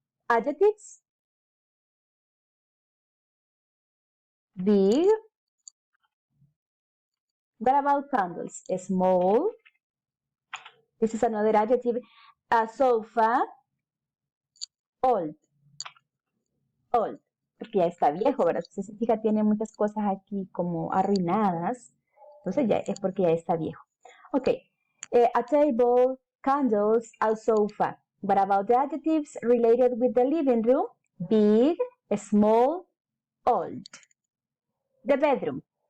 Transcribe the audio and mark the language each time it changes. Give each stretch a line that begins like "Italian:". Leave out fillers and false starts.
English: Adjectives. Big. What about candles? Small. This is another adjective. A sofa. Old.
Spanish: Porque ya está viejo, ¿verdad? Si se fija, tiene muchas cosas aquí como arruinadas. Entonces ya es porque ya está viejo.
English: Ok. A table, candles, a sofa. What about the adjectives related with the living room? Big, small, old. The bedroom.